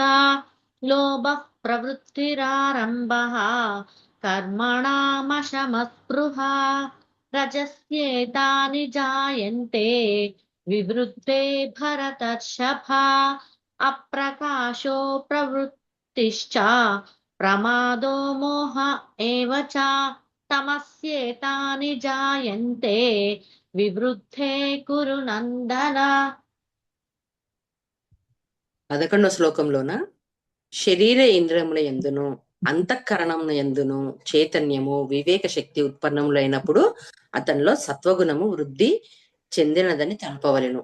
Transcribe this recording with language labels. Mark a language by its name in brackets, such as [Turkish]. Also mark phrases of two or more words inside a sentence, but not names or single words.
[Sanskrit] लोभः प्रवृत्तिरारम्भः कर्मणामशमस्पृहा, रजस्येतानि जायन्ते विवृद्धे भरतर्षभा। अप्रकाशो प्रवृत्तिश्च प्रमादो मोह एव च, तमस्येतानि जायन्ते विवृद्धे कुरु నందన. [Telugu] 11వ శ్లోకంలోన శరీర ఇంద్రియముల యందును అంతఃకరణముల యందును చైతన్యము వివేక శక్తి ఉత్పన్నములైనప్పుడు అతనిలో సత్వగుణము వృద్ధి చెందినదని తెలపవలెను.